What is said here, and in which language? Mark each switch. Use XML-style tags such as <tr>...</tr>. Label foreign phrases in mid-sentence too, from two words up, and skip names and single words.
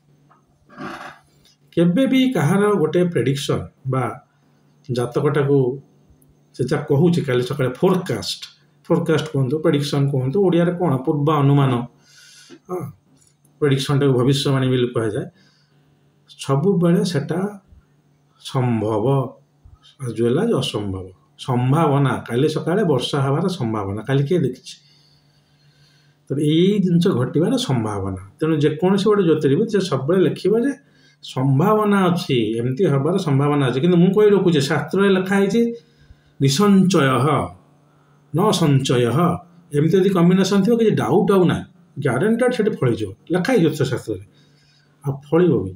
<or>କେବେ ବି କାହାର ଗୋଟେ ପ୍ରେଡିକ୍ସନ୍ ବା ଜାତକଟାକୁ ସେ ଯାହା କହୁଛି କାଲି ସକାଳେ ଫୋରକାଷ୍ଟ କୁହନ୍ତୁ, ପ୍ରେଡିକ୍ସନ୍ କୁହନ୍ତୁ, ଓଡ଼ିଆରେ କ'ଣ ପୂର୍ବ ଅନୁମାନ, ପ୍ରେଡିକ୍ସନ୍ଟାକୁ ଭବିଷ୍ୟବାଣୀ ବୋଲି କୁହାଯାଏ। ସବୁବେଳେ ସେଟା ସମ୍ଭବ</or> <en>as well as</en> <or>ଅସମ୍ଭବ। ସମ୍ଭାବନା କାଲି ସକାଳେ ବର୍ଷା ହେବାର ସମ୍ଭାବନା କାଲି କିଏ ଦେଖିଛି, ତ ଏଇ ଜିନିଷ ଘଟିବାର ସମ୍ଭାବନା। ତେଣୁ ଯେକୌଣସି ଗୋଟେ ଜ୍ୟୋତିର୍ବିଦ ସେ ସବୁବେଳେ ଲେଖିବ ଯେ ସମ୍ଭାବନା ଅଛି, ଏମିତି ହେବାର ସମ୍ଭାବନା ଅଛି। କିନ୍ତୁ ମୁଁ କହି ରଖୁଛି ଶାସ୍ତ୍ରରେ ଲେଖା ହେଇଛି ନିସଞ୍ଚୟ ନ ସଞ୍ଚୟ, ଏମିତି ଯଦି କମ୍ବିନେସନ୍ ଥିବ କିଛି ଡାଉଟ୍ ଆଉ ନାହିଁ, ଗ୍ୟାରେଣ୍ଟେଡ୍ ସେଠି ଫଳିଯିବ, ଲେଖା ହେଇଛି ଜ୍ୟୋତିଷ ଶାସ୍ତ୍ରରେ ଆଉ ଫଳିବ ବି।</or>